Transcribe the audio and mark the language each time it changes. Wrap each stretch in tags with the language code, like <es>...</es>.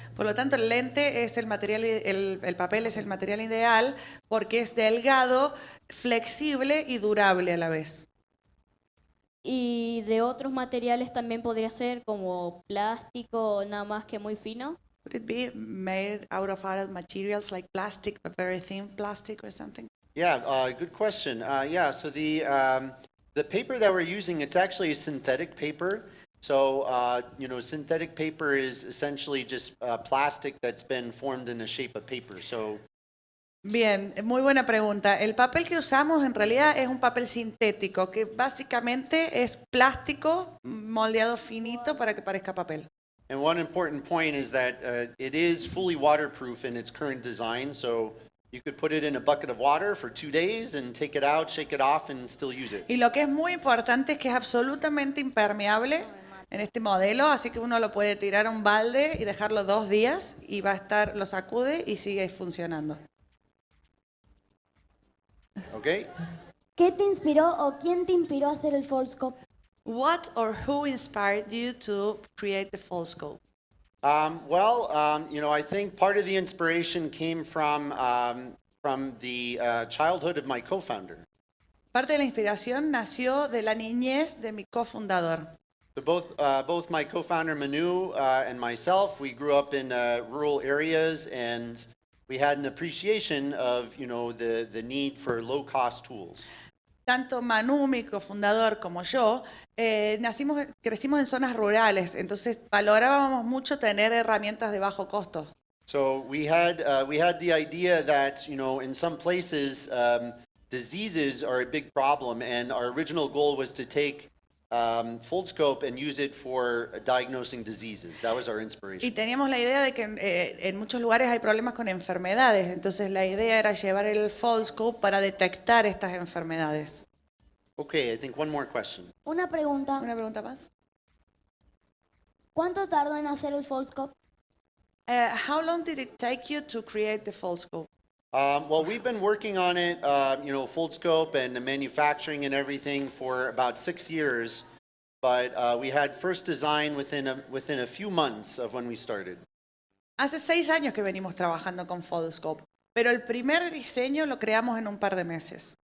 <es>Por lo tanto, el lente es el material, el papel es el material ideal porque es delgado, flexible y durable a la vez. Y de otros materiales también podría ser como plástico, nada más que muy fino.</es> <en>Would it be made out of other materials like plastic, but very thin plastic or something? Yeah, good question. So the paper that we're using, it's actually a synthetic paper. So, synthetic paper is essentially just plastic that's been formed in the shape of paper. So,</en> <es>Bien, muy buena pregunta. El papel que usamos en realidad es un papel sintético, que básicamente es plástico moldeado finito para que parezca papel.</es> <en>and one important point is that it is fully waterproof in its current design. So, you could put it in a bucket of water for 2 days and take it out, shake it off, and still use it.</en> <es>Y lo que es muy importante es que es absolutamente impermeable en este modelo, así que uno lo puede tirar a un balde y dejarlo 2 días y va a estar, lo sacude y sigue funcionando.</es> <en>Okay?</en> <es>¿Qué te inspiró o quién te inspiró a hacer el Foldscope?</es> <en>What or who inspired you to create the Foldscope? I think part of the inspiration came from the childhood of my co-founder.</en> <es>Parte de la inspiración nació de la niñez de mi cofundador.</es> <en>So both my co-founder Manu and myself, we grew up in rural areas, and we had an appreciation of the need for low-cost tools.</en> <es>Tanto Manu, mi cofundador, como yo, crecimos en zonas rurales, entonces valorábamos mucho tener herramientas de bajo costo.</es> <en>So we had the idea that in some places diseases are a big problem, and our original goal was to take Foldscope and use it for diagnosing diseases. That was our inspiration.</en> <es>Y teníamos la idea de que en muchos lugares hay problemas con enfermedades, entonces la idea era llevar el Foldscope para detectar estas enfermedades.</es> <en>Okay, I think one more question.</en> <es>Una pregunta. ¿Una pregunta más? ¿Cuánto tardó en hacer el Foldscope?</es> <en>How long did it take you to create the Foldscope? We've been working on it, Foldscope and the manufacturing and everything for about 6 years, but we had first design within a few months of when we started.</en> <es>Hace 6 años que venimos trabajando con Foldscope, pero el primer diseño lo creamos en un par de meses.</es>